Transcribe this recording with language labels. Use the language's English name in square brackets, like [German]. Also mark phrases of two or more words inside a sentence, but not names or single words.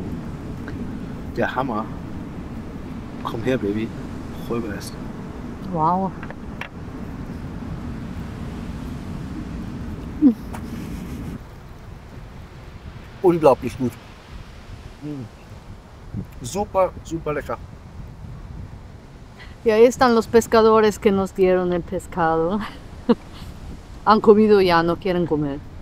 [German] Der Hammer. Komm her, Baby. Rüber ist. Wow. Unglaublich gut. Super, super lecker. [Spanish] Y ahí están los pescadores que nos dieron el pescado. Han comido ya, no quieren comer.